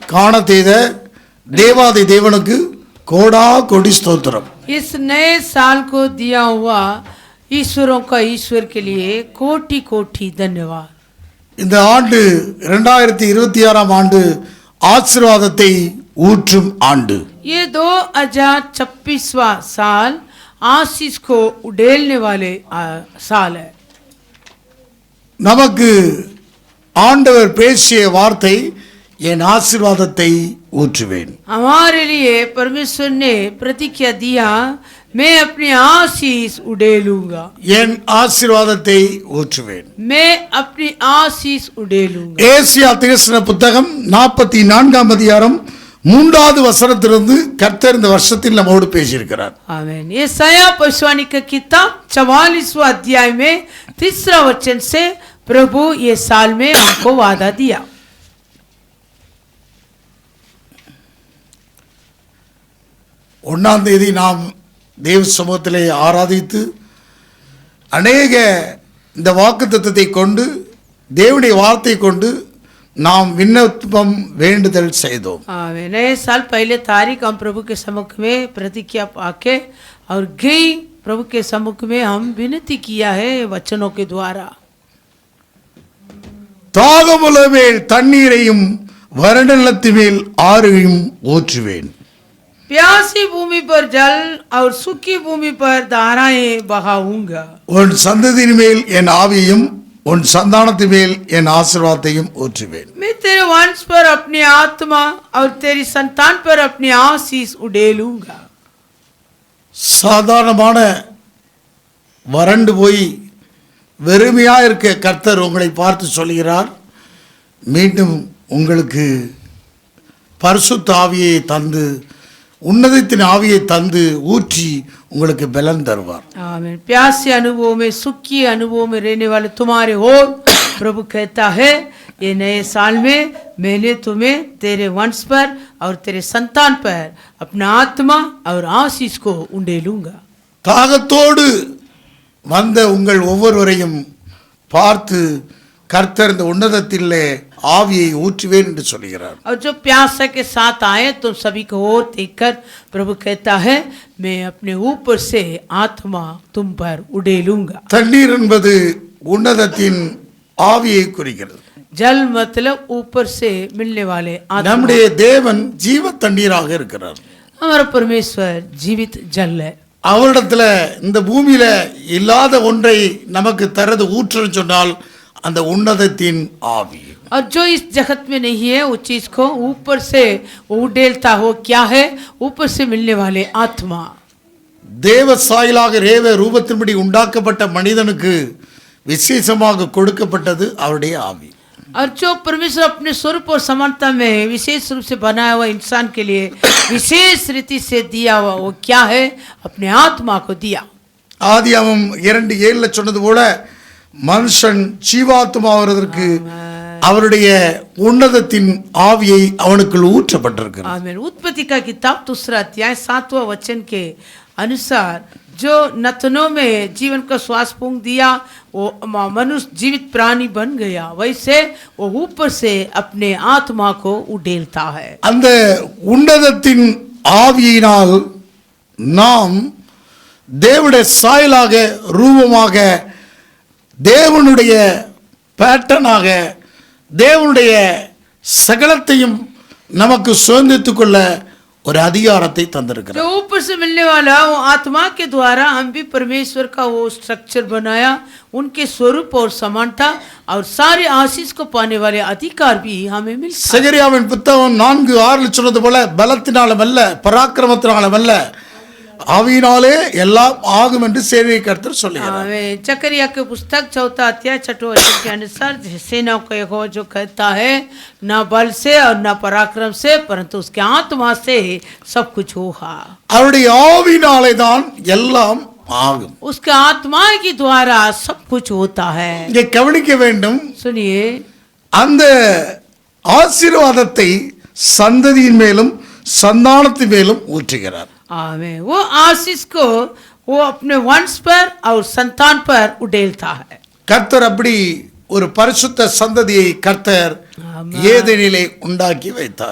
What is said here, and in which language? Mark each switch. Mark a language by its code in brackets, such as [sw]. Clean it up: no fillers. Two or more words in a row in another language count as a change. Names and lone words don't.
[ta] காண செய்த தேவாதி தேவனுக்கு கோடா கோடி ஸ்தோத்திரம். [hi] इस नए साल को दिया हुआ ईश्वरों का ईश्वर के लिए कोटि कोटि धन्यवाद. [ta] இந்த ஆண்டு 2026 ஆண்டு ஆசீர்வாதத்தை ஊற்றும் ஆண்டு. [hi] ये 2026वां साल आशीष को उड़ेलने वाले साल है. [ta] நமக்கு ஆண்டவர் பேசிய வார்த்தை என் ஆசீர்வாதத்தை ஊற்றுவேன். [hi] हमारे लिए परमेश्वर ने प्रतिज्ञा दिया मैं अपनी आशीष उड़ेलूंगा. [ta] என் ஆசீர்வாதத்தை ஊற்றுவேன். [hi] मैं अपनी आशीष उड़ेलूंगा. [ta] ஏசியா தீர்க்கதரிசன புத்தகம் 44 அதிகாரம் 3வது வசனத்திலிருந்து கர்த்தர் இந்த வருஷத்தில் நம்மோடு பேசியிருக்கிறார். [hi] आमीन. यशायाह भविष्यवाणी का किताब 44वां अध्याय में 3रा वचन से प्रभु ये साल में हमको वादा दिया. [ta] 1ஆம் தேதி நாம் தேவ சமூகத்திலே ஆராதித்து அநேக இந்த வாக்குத்தத்தத்தை கொண்டு தேவனுடைய வார்த்தை கொண்டு நாம் விண்ணப்பம் வேண்டுதல் செய்தோம். [hi] नए साल पहले तारीख हम प्रभु के सम्मुख में प्रतिज्ञा पाके और गई प्रभु के सम्मुख में हम विनती किया है वचनों के द्वारा. [ta] தாகமுள்ள மேல் தண்ணீரையும் வறண்ட நிலத்து மேல் ஆறையும் ஊற்றுவேன். [hi] प्यासी भूमि पर जल और सूखी भूमि पर धाराएं बहाऊंगा. [ta] உன் சந்ததியின் மேல் என் ஆவியையும் உன் சந்தானத்தின் மேல் என் ஆசீர்வாதத்தையும் ஊற்றுவேன். [hi] मैं तेरे वंश पर अपनी आत्मा और तेरी संतान पर अपनी आशीष उड़ेलूंगा. [ta] சாதாரணமான வறண்டு போய் வெறுமையா இருக்க கர்த்தர் உங்களை பார்த்து சொல்கிறார், மீண்டும் உங்களுக்கு பரிசுத்த ஆவியை தந்து உன்னதத்தின் ஆவியை தந்து ஊற்றி உங்களுக்கு பலன் தருவார். [hi] आमीन. प्यासे अनुभव में सुखी अनुभव में रहने वाले तुम्हारे हो प्रभु कहता है ये नए साल में मैंने तुम्हें तेरे वंश पर और तेरे संतान पर अपना आत्मा और आशीष को उंडेलूंगा. [ta] தாகத்தோடு வந்த உங்கள் ஒவ்வொருவரையும் பார்த்து கர்த்தர் இந்த உன்னதத்திலே ஆவியை ஊற்றுவேன் என்று சொல்கிறார். [hi] और जो प्यासा के साथ आए तुम सभी को और देखकर प्रभु कहता है मैं अपने ऊपर से आत्मा तुम पर उड़ेलूंगा. [ta] தண்ணீர் என்பது உன்னதத்தின் ஆவியை குறிக்கிறது. [hi] जल मतलब ऊपर से मिलने वाले आत्मा. [ta] நம்முடைய தேவன் ஜீவ தண்ணீராக இருக்கிறார். [hi] हमारा परमेश्वर जीवित जल है. [ta] அவரிடத்துல இந்த பூமியில இல்லாத ஒன்றை நமக்கு தரது ஊற்றுன்னு சொன்னால் அந்த உன்னதத்தின் ஆவி. [hi] और जो इस जगत में नहीं है उस चीज को ऊपर से वो उड़ेलता हो क्या है ऊपर से मिलने वाले आत्मा. [ta] தேவ சாயலாக தேவ ரூபத்தின்படி உண்டாக்கப்பட்ட மனிதனுக்கு விசேஷமாக கொடுக்கப்பட்டது அவருடைய ஆவி. [hi] और जो परमेश्वर अपने स्वरूप और समानता में विशेष रूप से बनाया हुआ इंसान के लिए विशेष रीति से दिया हुआ वो क्या है अपने आत्मा को दिया. [ta] ஆதியாகமம் 2:7 சொன்னது போல மனுஷன் ஜீவாத்மாவதற்கு அவருடைய உன்னதத்தின் ஆவியை அவனுக்குள் ஊற்றப்பட்டிருக்கிறது. [hi] आमीन. उत्पत्ति का किताब 2रा अध्याय 7वां वचन के अनुसार जो नथनों में जीवन का श्वास फूंक दिया वो मनुष्य जीवित प्राणी बन गया वैसे वो ऊपर से अपने आत्मा को उड़ेलता है. [ta] அந்த உன்னதத்தின் ஆவியினால் நாம் தேவனுடைய சாயலாக ரூபமாக தேவனுடைய பேட்டர்னாக தேவனுடைய சகலத்தையும் நமக்கு சுதந்திரித்துக் கொள்ள ஒரு அதிகாரத்தை தந்திருக்கிறார். [hi] जो ऊपर से मिलने वाला वो आत्मा के द्वारा हम भी परमेश्वर का वो स्ट्रक्चर बनाया उनके स्वरूप और समानता और सारे आशीष को पाने वाले अधिकार भी हमें मिलता है. [ta] சகரியாவின் புத்தகம் 4:6 சொன்னது போல பலத்தினாலும் அல்ல பராக்கிரமத்தினாலும் அல்ல ஆவியினாலே எல்லாம் ஆகும் என்று சேனை கர்த்தர் சொல்லுகிறார். [hi] जकरिया के पुस्तक 4वां अध्याय 6वें वचन के अनुसार सेनाओं का यहोवा जो कहता है न बल से और न पराक्रम से परंतु उसके आत्मा से सब कुछ होगा. [ta] அவருடைய ஆவியினாலே தான் எல்லாம் ஆகும். [hi] उसके आत्मा के द्वारा सब कुछ होता है. [ta] இங்கே கவனிக்க வேண்டும், [hi] सुनिए [ta] அந்த ஆசீர்வாதத்தை சந்ததியின் மேலும் சந்தானத்தின் மேலும் ஊற்றுகிறார். [hi] आमीन. वो आशीष को वो अपने वंश पर और संतान पर उड़ेलता है. [ta] கர்த்தர் அப்படி ஒரு பரிசுத்த சந்ததியை கர்த்தர் ஏதேனிலே உண்டாக்கி வைத்தார்.